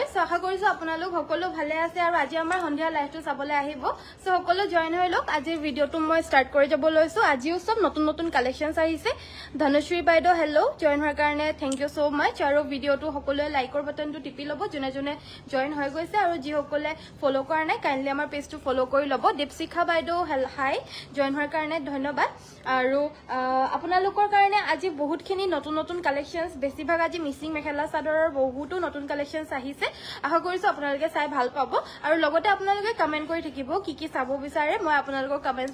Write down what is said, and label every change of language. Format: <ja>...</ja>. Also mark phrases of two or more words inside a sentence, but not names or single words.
<as>সো আশা কৰিছো আপোনালোক সকলো ভালে আছে আৰু আজি আমাৰ সন্ধিয়া লাইভটো চাবলৈ আহিব সো সকলো জয়েন হৈ লওক আজিৰ ভিডিঅ'টো মই ষ্টাৰ্ট কৰি যাব লৈছো আজিও সব নতুন নতুন কালেকশনছ আহিছে ধনশ্ৰী বাইদেউ হেল্ল জয়েন হোৱাৰ কাৰণে</as> <en>thank you so much</en> <as>আৰু ভিডিঅ'টো সকলোৱে লাইকৰ বাটনটো টিপি ল'ব যোনে যোনে জয়েন হৈ গৈছে আৰু যি সকলে ফলো কৰা নাই কাইন্ডলি আমাৰ পেজটো ফলো কৰি ল'ব দীপশিখা বাইদেউ হাই জয়েন হোৱাৰ কাৰণে ধন্যবাদ আৰু আপোনালোকৰ কাৰণে আজি বহুতখিনি নতুন নতুন কালেকশনছ বেছিভাগ আজি মিচিং মেখেলা চাদৰৰ বহুতো নতুন কালেকশনছ আহিছে আশা কৰিছো আপোনালোকে চাই ভাল পাব আৰু লগতে আপোনালোকে কমেন্ট কৰি থাকিব কি কি চাব বিচাৰে মই আপোনালোকৰ কমেন্টছ</as>